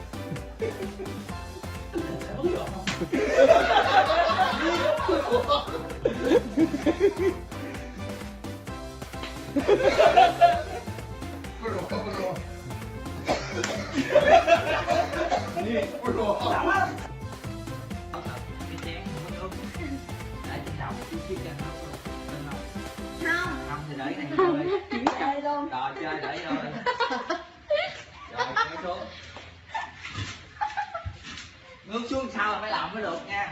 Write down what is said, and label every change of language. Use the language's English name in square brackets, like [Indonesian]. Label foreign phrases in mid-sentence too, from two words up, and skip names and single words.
[Chinese] 才不有。不是我。不是我，不是我。你不是我。 [Vietnamese] Không thì đợi cái này thôi. Chơi luôn. Rồi chơi đợi thôi. Rồi kéo xuống. Nước xuống sau là phải làm mới được nha.